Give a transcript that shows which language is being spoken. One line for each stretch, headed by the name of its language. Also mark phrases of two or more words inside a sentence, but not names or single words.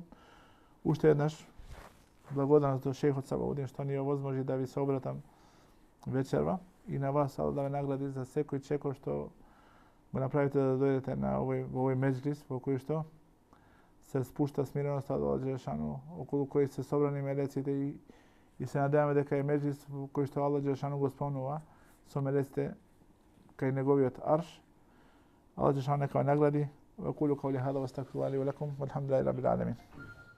Macedonian: Уште еднаш благодарност до шејхот Сабаудин што ни овозможи да ви се обратам вечерва и на вас Аллах да ве награди за секој чекор што го направите да дојдете на овој меджлис во кој што се спушта смиреноста од Аллах џелешану, околу кој се собрани мелеците и се надеваме дека е меджлис во кој што Аллах џелешану го спомнува со мелеците кај неговиот арш. Аллах џелешану нека ве награди.
Arabic: وأقول قولي هذا واستغفر الله لي ولكم والحمد لله رب العالمين.